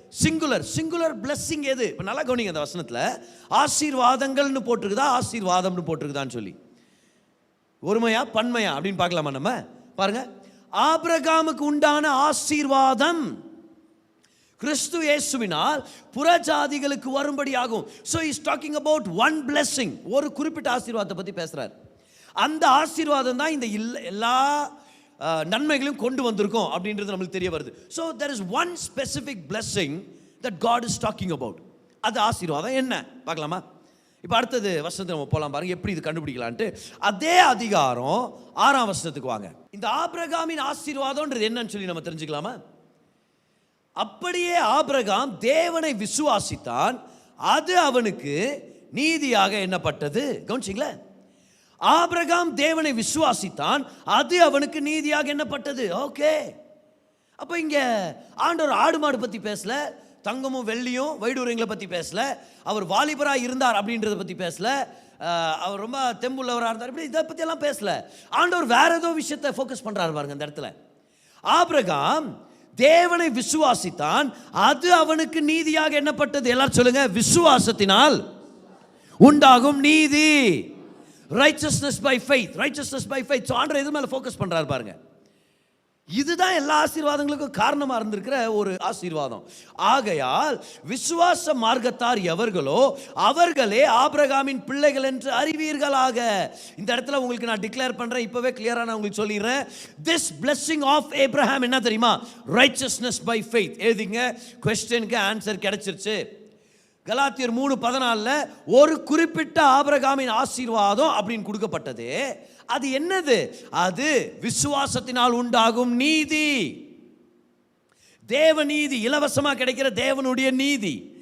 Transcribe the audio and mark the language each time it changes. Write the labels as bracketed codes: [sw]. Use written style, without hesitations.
[ta] Singular blessing எது? இப்போ நல்லா கவனிங்க, அந்த வசனத்தில் ஆசீர்வாதங்கள்னு போட்டிருக்குதா ஆசீர்வாதம்னு போட்டிருக்குதான்னு சொல்லி, ஒருமையா பன்மையா அப்படின்னு பார்க்கலாமா நம்ம? பாருங்க, ஆபிரகாமுக்கு உண்டான ஆசீர்வாதம் கிறிஸ்து இயேசுவினால் புறஜாதிகளுக்கு வரும்படியாகும். [en] So he is talking about one blessing, [ta] ஒரு குறிப்பிட்ட ஆசீர்வாதத்தை பற்றி பேசுறார். அந்த ஆசீர்வாதம் தான் இந்த எல்லா நன்மைகளையும் கொண்டு வந்திருக்கோம் அப்படின்றது நம்மளுக்கு தெரிய வருது. [en] So there is one specific blessing that God is talking about. [ta] அது ஆசீர்வாதம் என்ன பார்க்கலாமா? இப்போ அடுத்தது வசனத்தை நம்ம போகலாம் பாருங்க, எப்படி இது கண்டுபிடிக்கலான்ட்டு. அதே அதிகாரம் 6ஆம் வசனத்துக்கு வாங்க. இந்த ஆபிரகாமின் ஆசீர்வாதம்ன்றது என்னன்னு சொல்லி நம்ம தெரிஞ்சுக்கலாமா? அப்படியே ஆபிரகாம் தேவனை விசுவாசித்தான், அது அவனுக்கு நீதியாக எண்ணப்பட்டது. கவனிச்சிங்களா? ஆபிரகாம் தேவனை விசுவாசித்தான், அது அவனுக்கு நீதியாக எண்ணப்பட்டது. ஓகே, அப்போ இங்கே ஆண்டவர் ஆடு மாடு பற்றி பேசல, தங்கமும் வெள்ளியும் வைடூரியங்களை பற்றி பேசல, அவர் வாலிபராக இருந்தார் அப்படின்றத பற்றி பேசல, அவர் ரொம்ப தெம்புள்ளவராக இருந்தார், இப்படி இதை பற்றியெல்லாம் பேசல. ஆண்டவர் வேற ஏதோ விஷயத்தை ஃபோக்கஸ் பண்ணுறாரு பாருங்க இந்த இடத்துல. ஆபிரகாம் தேவனை விசுவாசித்தான், அது அவனுக்கு நீதியாக எண்ணப்பட்டது. எல்லாரும் சொல்லுங்க, விசுவாசத்தினால் உண்டாகும் நீதி. [en] righteousness by faith, righteousness by faith. [ta] So ஆண்டவர் எது மேல ஃபோக்கஸ் பண்றாரு பாருங்க. இதுதான் எல்லா ஆசீர்வாதங்களுக்கும் காரணமா இருந்திருக்கிற ஒரு ஆசீர்வாதம். ஆகையால் விசுவாச மார்க்கத்தார் எவர்களோ அவர்களே ஆபிரகாமின் பிள்ளைகள் என்று அறிவீர்களாக. இந்த இடத்துல உங்களுக்கு நான் டிக்ளேர் பண்றேன், இப்பவே கிளியரா நான் உங்களுக்கு சொல்லிடுறேன். [en] this blessing of Abraham [ta] என்ன தெரியுமா? [en] righteousness by faith. [ta] எழுதிங்க, क्वेश्चनக்கு ஆன்சர் கிடைச்சிருச்சு. கலாத்தியர் 3:14 ஒரு குறிப்பிட்ட ஆபிரகாமின் ஆசீர்வாதம் அப்படின்னு கொடுக்கப்பட்டது. அது என்னது? அது விசுவாசத்தினால் உண்டாகும் நீதி. தேவ நீதி, இலவசமா கிடைக்கிற தேவனுடைய நீதி.